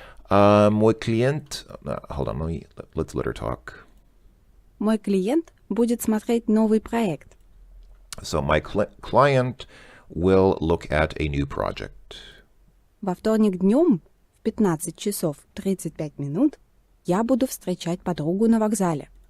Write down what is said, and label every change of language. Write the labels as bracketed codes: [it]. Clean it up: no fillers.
[ru] Мой клиент, [en] hold on, let's let her talk. [ru] Мой клиент будет смотреть новый проект. [en] So my client will look at a new project. [ru] Во вторник днем в 15 часов 35 минут я буду встречать подругу на вокзале.